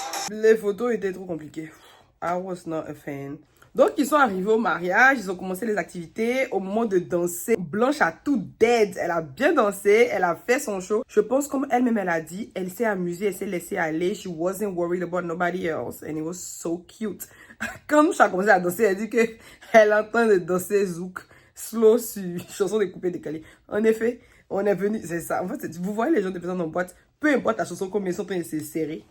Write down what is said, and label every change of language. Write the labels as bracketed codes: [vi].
[fr] Les photos étaient trop compliquées. [en] I was not a fan. [fr] Donc, ils sont arrivés au mariage, ils ont commencé les activités. Au moment de danser, Blanche a tout dead. Elle a bien dansé, elle a fait son show. Je pense, comme elle-même, elle a dit, elle s'est amusée, elle s'est laissée aller. [en] She wasn't worried about nobody else. And it was so cute. [fr] Quand Blanche a commencé à danser, elle dit qu'elle est en train de danser zouk, slow sur chanson de coupé décalé. En effet, on est venu, c'est ça. En fait, vous voyez les gens de présents en boîte, peu importe la chanson, combien ils sont en train de se serrer.